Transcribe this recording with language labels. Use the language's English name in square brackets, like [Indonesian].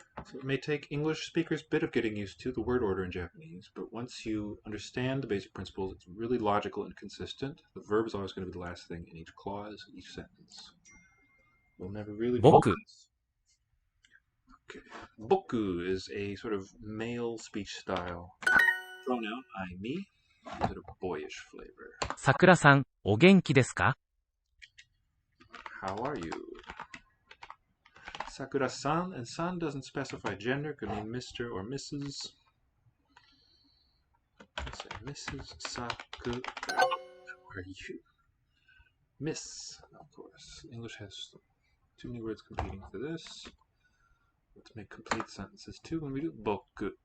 [English] So it may take English speakers a bit of getting used to the word order in Japanese, but once you understand the basic principles, it's really logical and consistent. The verb is always going to be the last thing in each clause, each sentence. We'll never really do Boku. this. Okay. Boku is a sort of male speech style. Pronoun I, me, gives it a boyish flavor. [Japanese] さくらさん、お元気ですか? [English] How are you? Sakura-san, and san doesn't specify gender, could mean Mr. or Mrs. Let's say Mrs. Sakura. How are you? Miss, of course. English has too many words competing for this. Let's make complete sentences too when we do boku.